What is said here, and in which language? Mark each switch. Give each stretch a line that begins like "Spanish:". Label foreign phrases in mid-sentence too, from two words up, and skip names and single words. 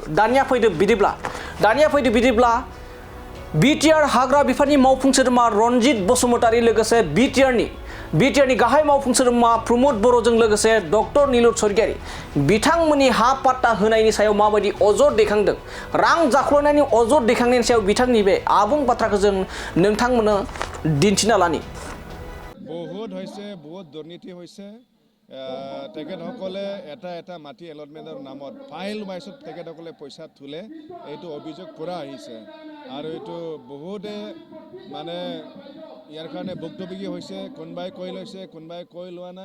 Bodo: दानिया फैदो बिदिब्ला बिटिआर हाग्रा बिफाननि मावफुं सोद्रोमा रनजित बसुमतारी लोगोसे बिटिआरनि गाहाय मावफुं सोद्रोमा प्रमद बर'जों लोगोसे डक्टर नीलोद स्वर्गियारी बिथांमोननि हा पाट्टा होनायनि सायाव माबायदि अजद दैखांदों, रां जाख्ल'नायनि अजद दैखांनायनि सायाव बिथांनि बे आबुं बाथ्राखौ जों नोंथांमोननो दिन्थिना लानि।
Assamese: বহুত দুৰ্নীতি হৈছে। তেখেতসকলে এটা মাটি এলটমেণ্টৰ নামত ফাইল ৱাইজত তেখেতসকলে পইচা তোলে, এইটো অভিযোগ পৰা আহিছে। আৰু এইটো বহুতে মানে ইয়াৰ কাৰণে ভুক্তভোগী হৈছে। কোনোবাই কৈ লৈছে, কোনোবাই কৈ লোৱা নাই।